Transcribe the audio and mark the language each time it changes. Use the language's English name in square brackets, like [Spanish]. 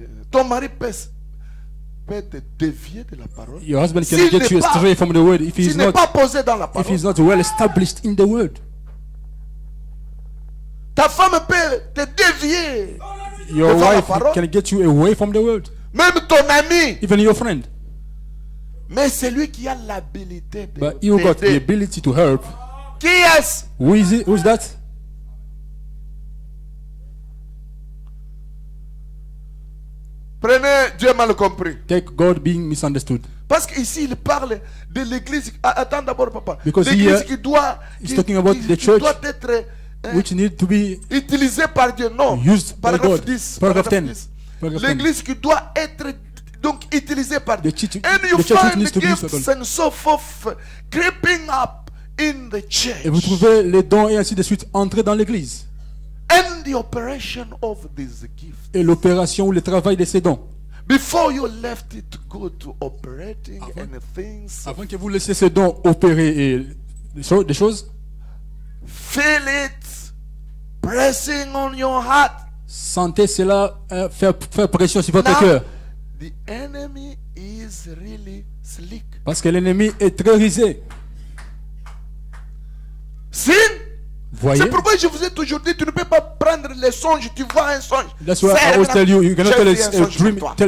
[French] Ton mari peut te dévier de la parole. [English] Your husband can get you astray from the word if he's not [French] posé dans la parole. [English] If he's not well established in the word. [French] Ta femme peut te dévier. [English] Your wife can get you away from the word. [French] Même ton ami. [English] Even your friend. [French] Mais c'est lui qui a l'habilité de [English] But you got the ability to help. [French] Qui est-ce? [English] Who is it? Who's that? [French] Prenez Dieu mal compris. [English] Take God being misunderstood. [French] Parce qu'ici il parle de l'église. Attends d'abord, papa. [English] Because [French] l'église qui doit être [English] which need to be [French] utilisée par Dieu. Non. [English] Used by God. 10. Paragraph 10. [French] L'église qui doit être donc utilisée par Dieu. [English] And you find the gifts and so forth creeping up in the church. [French] Et vous trouvez les dons et ainsi de suite entrer dans l'église. [English] And the operation of these gifts. [French] Et l'opération ou le travail de ces dons. [English] Before you left it to go to operating and things. [French] Avant que vous laissiez ces dons opérer et des choses. [English] Feel it pressing on your heart. [French] Sentez cela faire pression sur votre cœur. [English] The enemy is really slick. [French] Parce que l'ennemi est très rusé. [English] Sin. [French] C'est pourquoi je vous ai toujours dit, tu ne peux pas prendre les songes, tu vois un songe. [English] That's why I always tell you, you cannot tell a dream.